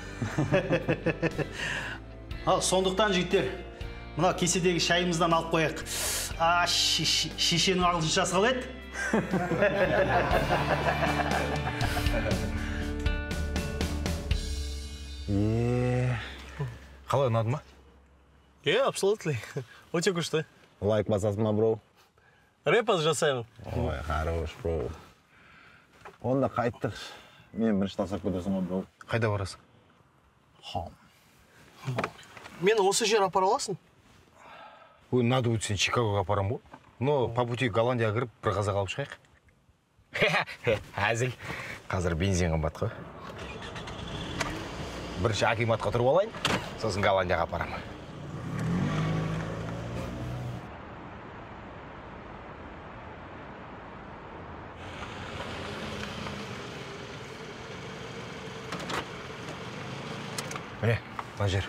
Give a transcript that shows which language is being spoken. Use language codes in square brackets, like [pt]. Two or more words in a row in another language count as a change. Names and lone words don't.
[kk] Ал, сондықтан жігіттер, мына кеседегі шайымыздан алып қояйық. Шешенің ағылшыншасы қалай еді? Қалай, ұнады ма? [en] Yeah, absolutely. [kk] Өте күшті. Лайк басасың ма, бро? Рэпаз жасаймын. Ой, хорош, бро. Онда қайттық. Мен бірінші тасап көтесің ғой, бро. Қайда барасың? Мені осы жер апара аласың? Ой, [ru] надо будет [kk] сен Чикагоға апарам ғой. [ru] Но по пути [kk] Голландияға кіріп, бір қазақ алып шығайық. Әзіл. Қазір бензин қымбат қой. Бірінші акиматқа тұрып алайын, сосын Голландияға апарам. Міне, мына жер.